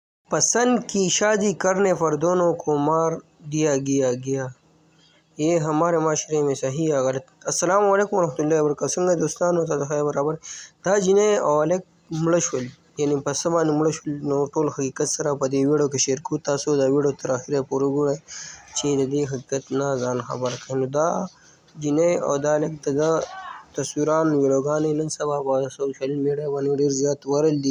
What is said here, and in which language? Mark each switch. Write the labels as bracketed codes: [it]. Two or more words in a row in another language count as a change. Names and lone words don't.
[ur] پسند کی شادی کرنے پر دونوں کو مار دیا گیا، یہ ہمارے معاشرے میں صحیح یا غلط. [ar] السلام عليكم ورحمة الله وبركاته. [ps] څنګه دوستانو ته خیر برابر دا جنې او هلک مړه شول، یعنې په څه باندې مړه شول نو ټول حقیقت سره په دې ویډیو کې شیر کوو. تاسو دا ویډیو تر اخره پورې وګورئ چې د دې حقیقت نه ځان خبر کړئ. نو دا جنې او دا هلک د تصویران ویډیوګانې نن سبا په سوشل میډیا باندې ډېر زیات وایرل دي.